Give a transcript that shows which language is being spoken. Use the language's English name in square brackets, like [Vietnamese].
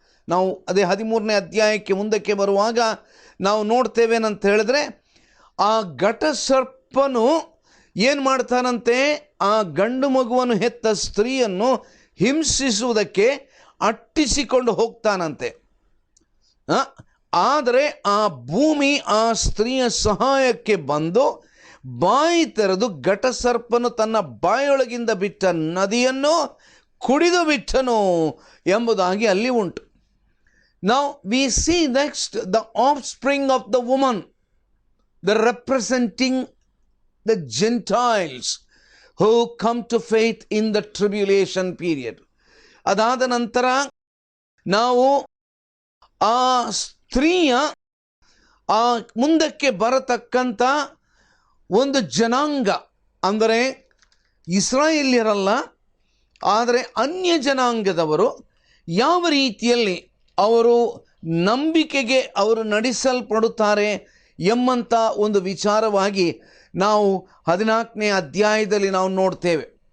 [Kannada] ನಾವು ಅದೇ 13ನೇ ಅಧ್ಯಾಯಕ್ಕೆ ಮುಂದಕ್ಕೆ ಬರುವಾಗ ನಾವು ನೋಡ್ತೇವೇನಂತ ಹೇಳಿದ್ರೆ, ಆ ಘಟ ಸರ್ಪನು ಏನು ಮಾಡ್ತಾನಂತೆ, ಆ ಗಂಡು ಮಗುವನ್ನು ಹೆತ್ತ ಸ್ತ್ರೀಯನ್ನು ಹಿಂಸಿಸುವುದಕ್ಕೆ ಅಟ್ಟಿಸಿಕೊಂಡು ಹೋಗ್ತಾನಂತೆ. ಆದರೆ ಆ ಭೂಮಿ ಆ ಸ್ತ್ರೀಯ ಸಹಾಯಕ್ಕೆ ಬಂದು ಬಾಯಿ ತೆರೆದು ಘಟಸರ್ಪನು ತನ್ನ ಬಾಯೊಳಗಿಂದ ಬಿಟ್ಟ ನದಿಯನ್ನು ಕುಡಿದು ಬಿಟ್ಟನು ಎಂಬುದಾಗಿ ಅಲ್ಲಿ ಉಂಟು. [English] Now we see next the offspring of the woman, the representing the Gentiles who come to faith in the tribulation period. [Kannada] ಅದಾದ ನಂತರ ನಾವು ಆ ಸ್ತ್ರೀಯ ಆ ಮುಂದಕ್ಕೆ ಬರತಕ್ಕಂಥ ಒಂದು ಜನಾಂಗ, ಅಂದರೆ ಇಸ್ರಾಯೇಲ್ಯರಲ್ಲ, ಆದರೆ ಅನ್ಯ ಜನಾಂಗದವರು ಯಾವ ರೀತಿಯಲ್ಲಿ ಅವರು ನಂಬಿಕೆಗೆ ಅವರು ನಡೆಸಲ್ಪಡುತ್ತಾರೆ ಎಂಬಂಥ ಒಂದು ವಿಚಾರವಾಗಿ ನಾವು 14ನೇ ಅಧ್ಯಾಯದಲ್ಲಿ ನಾವು ನೋಡ್ತೇವೆ.